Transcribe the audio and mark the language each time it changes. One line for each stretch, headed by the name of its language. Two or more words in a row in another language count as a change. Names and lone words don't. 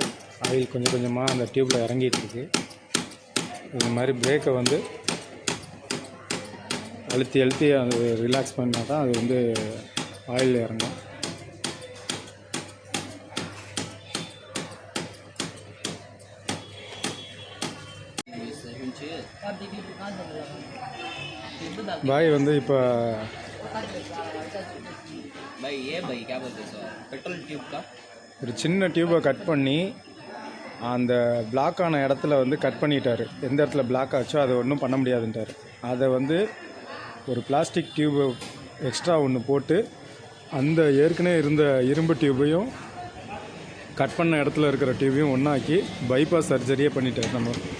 Tamil: ஆயில் கொஞ்சம் கொஞ்சமாக அந்த டியூப்பில் இறங்கிட்டுருக்கு. இது மாதிரி பிரேக்கை வந்து அழுத்தி அது ரிலாக்ஸ் பண்ணால் தான் அது வந்து ஆயில் இறங்கும். பாய் வந்து இப்போ
Hindi: भाई ये भाई क्या बोलते हैं
English: petrol tube
Hindi: का
Tamil: ஒரு சின்ன டியூப்பை கட் பண்ணி அந்த பிளாக் ஆன இடத்துல வந்து கட் பண்ணிட்டார். எந்த இடத்துல பிளாக் ஆச்சோ அதை ஒன்றும் பண்ண முடியாதுன்ட்டார். அதை வந்து ஒரு
English: plastic tube
Tamil: எக்ஸ்ட்ரா ஒன்று போட்டு அந்த ஏற்கனவே இருந்த இரும்பு டியூபையும் கட் பண்ண இடத்துல இருக்கிற டியூபையும் ஒன்றாக்கி
English: bypass surgery
Tamil: பண்ணிட்டார் நம்ம.